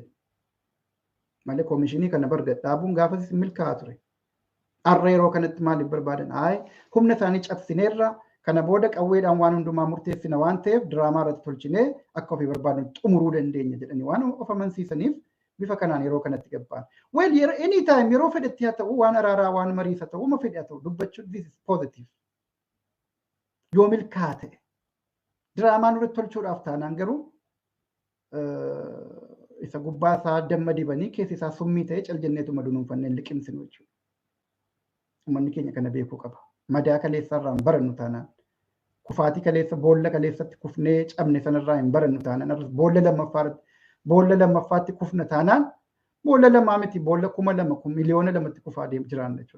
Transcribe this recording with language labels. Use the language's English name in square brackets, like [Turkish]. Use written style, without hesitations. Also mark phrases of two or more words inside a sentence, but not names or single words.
[Oromo] Malee koomishinii kana bar dhaabuun gaafas milkaa'aa ture. Har'a yeroo kanatti maaliif barbaadan? Humna isaanii cabsineerra kana booda qawweedhaan waan hundumaa murteessina waan ta'eef diraamaa irratti tolchinee akka ofii barbaadan xumuruu dandeenya jedhanii waan of amansiisaniif bifa kanaan yeroo kanatti gabbaan. Well, anytime yeroo fedhetti haa ta'u waan araaraa waan mariisa ta'u uma fedhe haa ta'u dubbachuun [English] this is positive. [Oromo] Yoo milkaa'aa ta'e diraamaan irratti tolchuudhaaf taanaan garuu isa gubbaa isaa damma dibanii keessi isaa summii ta'e caljenneetuma dunuunfanneen liqimsinu jechuudha. Uummanni keenya kana beekuu qaba. Madaa kaleessarraan barannu taanaan kufaatii kaleessa boolla kaleessatti kufnee cabne sanarraa hin barannu taanaan boolla lammaffaatti kufna taanaan boolla lamaa miti boolla 2,000 miliyoona 2tti kufaa jiraanna jechuudha.